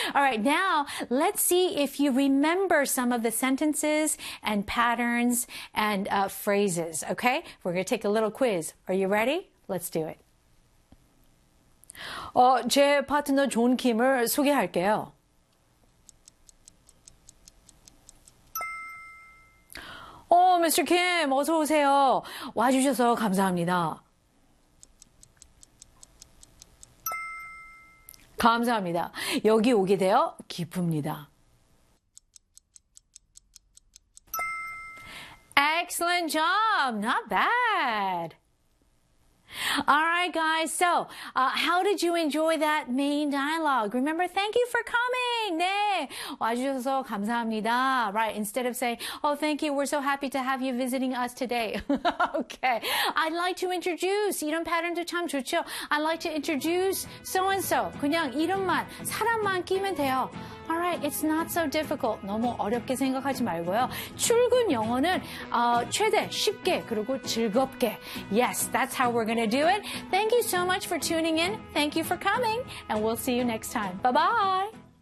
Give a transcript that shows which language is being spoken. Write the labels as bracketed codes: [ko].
[en] All right, now let's see if you remember some of the sentences and patterns and phrases, okay? We're going to take a little quiz. Are you ready? Let's do it. [ko] 제 파트너 존 킴을 소개할게요. 오, Mr. Kim, 어서 오세요. 와주셔서 감사합니다. 감사합니다. 여기 오게 되어 기쁩니다. [en] Excellent job! Not bad! Alright guys, so how did you enjoy that main dialogue? Remember, thank you for coming! [ko] 네, 와주셔서 감사합니다. [en] Right, instead of saying, oh thank you, we're so happy to have you visiting us today. Okay, I'd like to introduce, [ko] 이런 pattern도 참 좋죠. [en] I'd like to introduce so-and-so. [ko] 그냥 이름만, 사람만 끼면 돼요. [en] Alright, it's not so difficult. [ko] 너무 어렵게 생각하지 말고요. 출근 영어는 최대 쉽게 그리고 즐겁게. [en] Yes, that's how we're gonna do it. Thank you so much for tuning in. Thank you for coming. And we'll see you next time. Bye-bye.